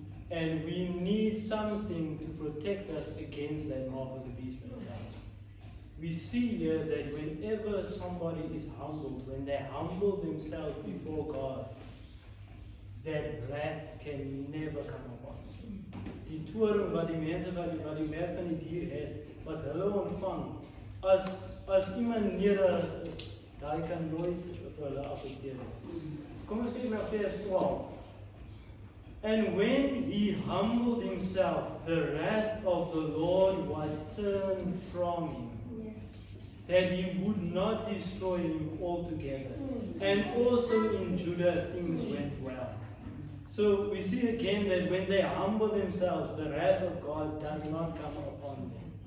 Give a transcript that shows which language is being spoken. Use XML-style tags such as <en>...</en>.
<en>And we need something to protect us against that mark of the beast. We see here that whenever somebody is humbled, when they humble themselves before God, that wrath can never come upon them.</en> <af>Die toring wat die mense wat die merk van die dier het, wat hulle ontvang, as iemand nederig is, daai kan nooit vir hulle affekteer nie. Kom ons kyk na vers 12.</af> <en>And when he humbled himself, the wrath of the Lord was turned from him, that he would not destroy him altogether. And also in Judah things went well. So we see again that when they humble themselves, the wrath of God does not come upon them.</en>